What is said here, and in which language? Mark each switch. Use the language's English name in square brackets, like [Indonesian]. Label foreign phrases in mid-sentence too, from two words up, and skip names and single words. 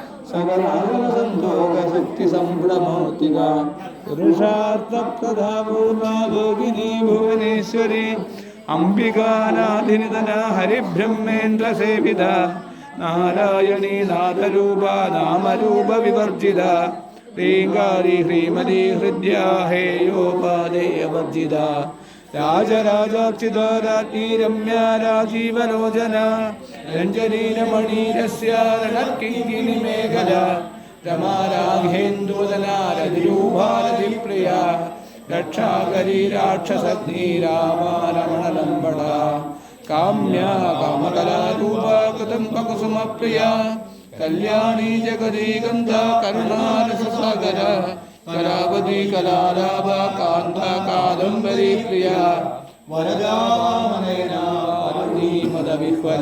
[Sanskrit] सकलागुणसन्तोषशक्तिसम्भ्रमोतिका पुरुषार्थप्रदा पूर्वा भोगिनी भुवनेश्वरी अम्बिकानाधिनिधना हरिब्रह्मेन्द्रसेविता नारायणी नादरूपा नामरूपविवर्जिता ह्रीङ्गारी ह्रीमती हृद्या हेयोपादेयवर्जिता राजराजार्चिता राज्ञी रम्या राजीवलोचना रञ्जनी रमणीरस्या रणकिङ्किणिमेखला രമാരാഘേന്ദുവദനാരതിരൂപാരതിപ്രിയ രക്ഷാകരീ രാക്ഷസഗ്നി രാമാരമണലംബട കാമ്യ കാമകലാരൂപ കൃതംബകുസുമപ്രിയ കല്യാണി ജഗദീ ഗന്ധ കരുണാരസസാഗര കലാവതി കലാലാഭ കാന്ത കാദംബരീ പ്രിയ വരദാമനയന മദവിഹ്വല